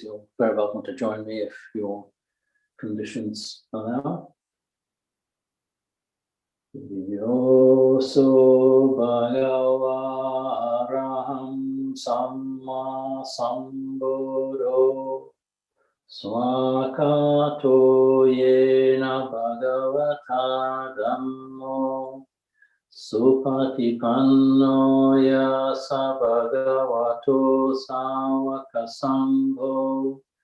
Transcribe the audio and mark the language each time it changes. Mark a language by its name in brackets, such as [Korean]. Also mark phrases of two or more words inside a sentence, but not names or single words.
[English] You're very welcome to join me if your conditions allow. [Pali] Yoso bhagava araham samma sambuddho swakato yena bhagavata dhammo Supatipanno yasa bhagavato savaka sambho